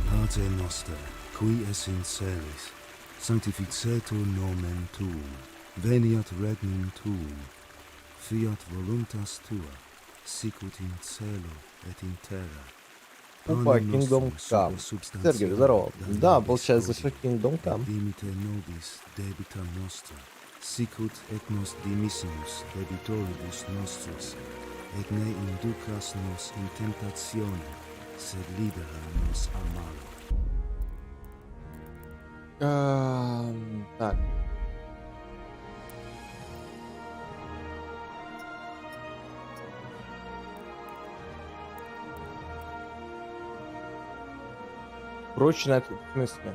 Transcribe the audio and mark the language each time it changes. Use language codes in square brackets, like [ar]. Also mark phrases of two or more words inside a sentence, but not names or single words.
[la] Pater noster, qui es in celis, sanctificetur nomen tuum, veniat regnum tuum, fiat voluntas tua, sicut in cielo et in terra. [ru] Опа, Kingdom Come. Сергей, здорово. Да, получается, что Kingdom Come. [la] Dimite nobis debita nostra, sicut et nos dimissimus debitoribus nostris, et ne inducas nos in tentationem, sed libera nos a malo. [ru] Так. Прочно, в смысле?